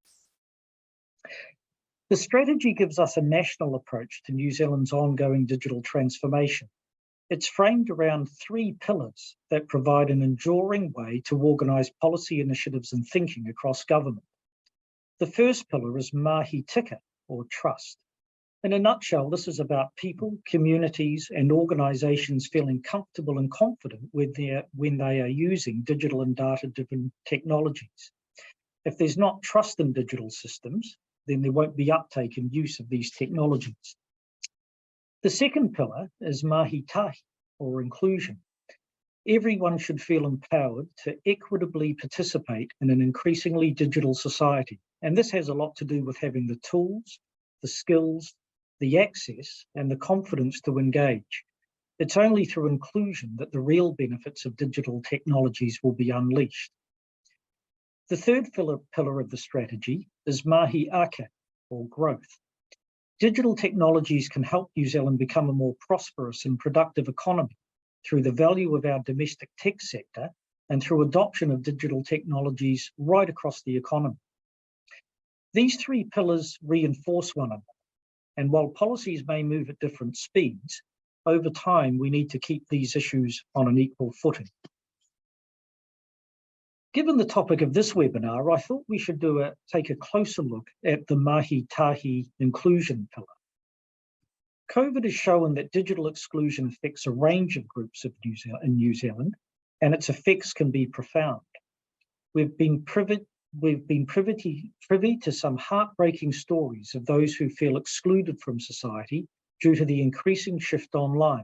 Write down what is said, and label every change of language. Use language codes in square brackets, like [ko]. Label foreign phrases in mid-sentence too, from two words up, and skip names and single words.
[en] The strategy gives us a national approach to New Zealand's ongoing digital transformation. It's framed around 3 pillars that provide an enduring way to organise policy initiatives and thinking across government. The first pillar is [mi] mahi tika, [en] or trust. In a nutshell, this is about people, communities and organisations feeling comfortable and confident when they are using digital and data-driven technologies. If there's not trust in digital systems, then there won't be uptake and use of these technologies. The second pillar is [mi] mahi tahi, [en] or inclusion. Everyone should feel empowered to equitably participate in an increasingly digital society. And this has a lot to do with having the tools, the skills, the access, and the confidence to engage. It's only through inclusion that the real benefits of digital technologies will be unleashed. The third pillar of the strategy is [mi] mahi ake, [en] or growth. Digital technologies can help New Zealand become a more prosperous and productive economy through the value of our domestic tech sector and through adoption of digital technologies right across the economy. These three pillars reinforce one another, and while policies may move at different speeds, over time we need to keep these issues on an equal footing. Given the topic of this webinar, I thought we should take a closer look at the [mi] mahi tahi [en] inclusion pillar. COVID has shown that digital exclusion affects a range of groups in New Zealand, and its effects can be profound. We've been privy to some heartbreaking stories of those who feel excluded from society due to the increasing shift online.